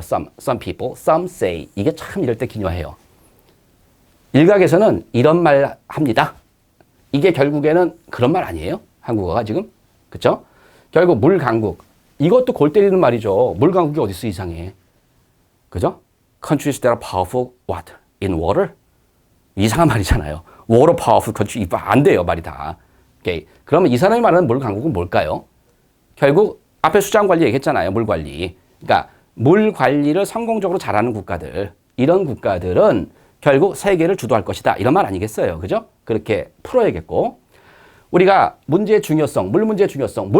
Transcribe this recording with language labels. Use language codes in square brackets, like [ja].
[en] some people, some say. [ko] 이게 참 이럴 때 기묘해요. 일각에서는 이런 말 합니다. 이게 결국에는 그런 말 아니에요? 한국어가 지금? 그쵸? 결국 물 강국. 이것도 골 때리는 말이죠. 물 강국이 어딨어 이상해. 그죠? [en] Countries that are powerful, what? In water? [ko] 이상한 말이잖아요. [en] Water powerful country. [ko] 안 돼요, 말이 다. 오케이. 그러면 이 사람이 말하는 물 강국은 뭘까요? 결국 앞에 수장 관리 얘기했잖아요. 물 관리. 그러니까 물 관리를 성공적으로 잘하는 국가들. 이런 국가들은 결국 세계를 주도할 것이다. 이런 말 아니겠어요. 그죠? 그렇게 풀어야겠고. 우리가 문제의 중요성, 물 문제의 중요성.